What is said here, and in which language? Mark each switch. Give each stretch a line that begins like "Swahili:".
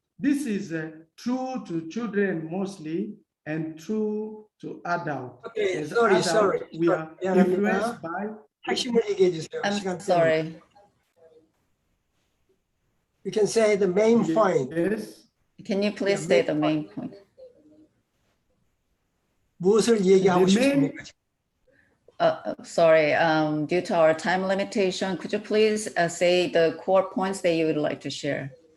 English: This is true to children mostly and true to adults. Okay, As sorry, adults, sorry. we are influenced by. I'm sorry. You can say the main point. Yes. Can you please say the main point?
Korean: 무엇을 얘기하고 싶습니까?
English: Sorry, due to our time limitation, could you please say the core points that you would like to share?